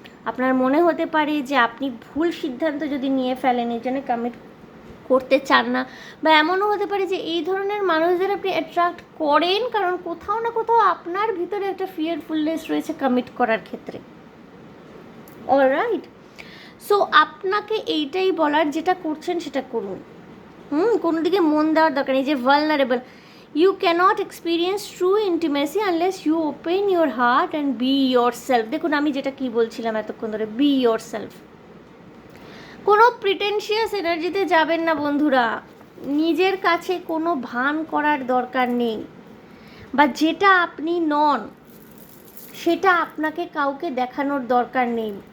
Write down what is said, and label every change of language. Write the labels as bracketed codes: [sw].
[bn] আপনার মনে হতে পারে যে আপনি ভুল সিদ্ধান্ত যদি নিয়ে ফেলেন এই জন্য কমিট করতে চান না, বা এমনও হতে পারে যে এই ধরনের মানুষদের আপনি অ্যাট্রাক্ট করেন কারণ কোথাও না কোথাও আপনার ভিতরে একটা ফিয়ারফুলনেস রয়েছে কমিট করার ক্ষেত্রে। অলরাইট, সো আপনাকে এইটাই বলার, যেটা করছেন সেটা করুন। কোনো দিকে মন দেওয়ার দরকার নেই। যে vulnerable, [en] you cannot experience true intimacy unless you open your heart and be yourself। [bn] দেখুন আমি যেটা কি বলছিলাম এতক্ষণ ধরে, [en] be yourself। [bn] কোনো প্রিটেনশিয়াস এনার্জিতে যাবেন না বন্ধুরা। নিজের কাছে কোনো ভান করার দরকার নেই, বা যেটা আপনি নন সেটা আপনাকে কাউকে দেখানোর দরকার নেই।